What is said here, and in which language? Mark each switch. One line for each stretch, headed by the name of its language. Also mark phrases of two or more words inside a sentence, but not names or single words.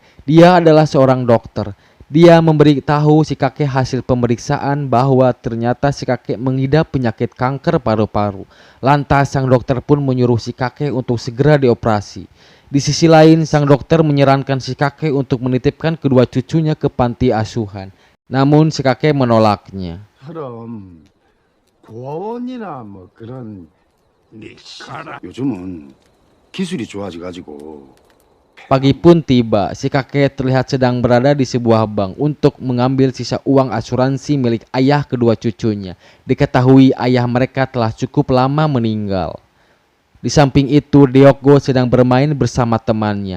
Indonesian: Dia adalah seorang dokter. Dia memberitahu si kakek hasil pemeriksaan bahwa ternyata si kakek mengidap penyakit kanker paru-paru. Lantas sang dokter pun menyuruh si kakek untuk segera dioperasi. Di sisi lain, sang dokter menyarankan si kakek untuk menitipkan kedua cucunya ke panti asuhan. Namun si kakek menolaknya.
Korean: 처럼 고아원이나 뭐 그런 가라. 요즘은 기술이 좋아져가지고.
Indonesian: Pagi pun tiba, si kakek terlihat sedang berada di sebuah bank untuk mengambil sisa uang asuransi milik ayah kedua cucunya. Diketahui ayah mereka telah cukup lama meninggal. Di samping itu, Deokgo sedang bermain bersama temannya.